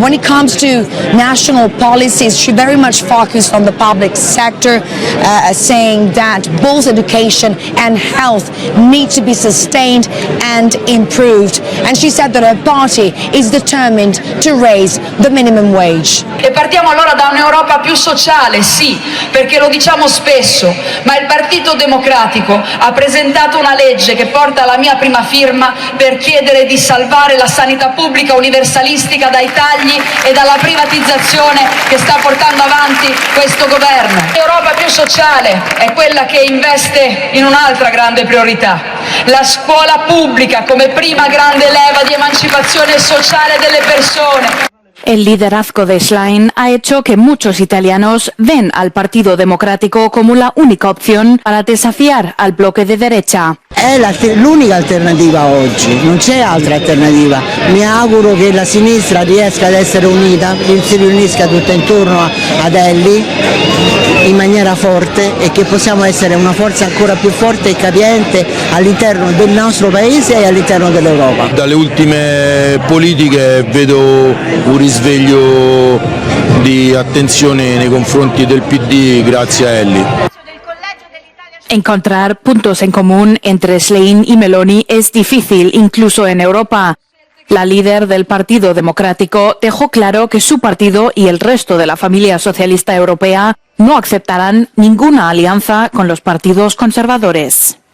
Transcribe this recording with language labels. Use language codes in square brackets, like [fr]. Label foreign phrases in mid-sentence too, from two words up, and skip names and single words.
[en] When it comes to national policies, she very much focused on the public sector, saying that both education and health need to be sustained and improved. And she said that her party is determined to raise the minimum wage. [it] E partiamo allora da un'Europa più sociale, sì, perché lo diciamo spesso, ma il Partito Democratico ha presentato una legge che porta la mia prima firma per chiedere di salvare la sanità pubblica universalistica dai tagli e dalla privatizzazione che sta portando avanti questo governo. L'Europa più sociale è quella che investe in un'altra grande priorità, la scuola pubblica come prima grande leva di emancipazione sociale delle persone. [es] El liderazgo de Schlein ha hecho que muchos italianos ven al Partido Democrático como la única opción para desafiar al bloque de derecha. [it] È l'unica alternativa oggi, non c'è altra alternativa. Mi auguro che la sinistra riesca ad essere unita, si riunisca tutta intorno ad Elly in maniera forte e che possiamo essere una forza ancora più forte e capiente all'interno del nostro paese e all'interno dell'Europa. Dalle ultime politiche vedo un risveglio di attenzione nei confronti del PD grazie a Elly. [es] Encontrar puntos en común entre Schlein y Meloni es difícil, incluso en Europa. La líder del Partido Democrático dejó claro que su partido y el resto de la familia socialista europea no aceptarán ninguna alianza con los partidos conservadores.